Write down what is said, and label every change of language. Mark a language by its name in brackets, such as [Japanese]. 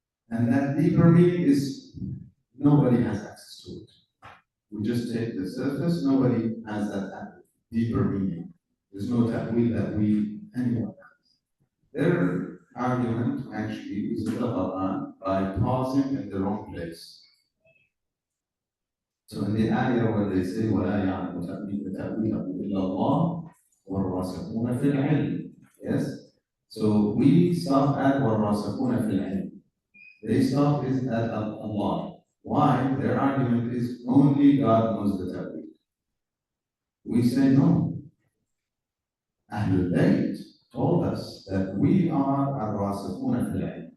[English] And that deeper meaning is nobody has access to it. We just take the surface, nobody has that deeper meaning. There's no ta'weel that anyone has. Their argument actually is the Quran by pausing in the wrong place. So in the ayah where they say, [Arabic] وَلَا يَعْلَمُ تَأْوِيلَهُ إِلَّا اللَّهُ وَالرَّاسِخُونَ فِي الْعِلْمِ. [English] Yes? So we stop at [Arabic] وَالرَّاسِخُونَ فِي الْعِلْمِ. [English] They stop is at Allah. Why? Their argument is only God knows the ta'wil. We say no. Ahlul Bayt told us that we are [Arabic] al-rasikhuna fil ilm.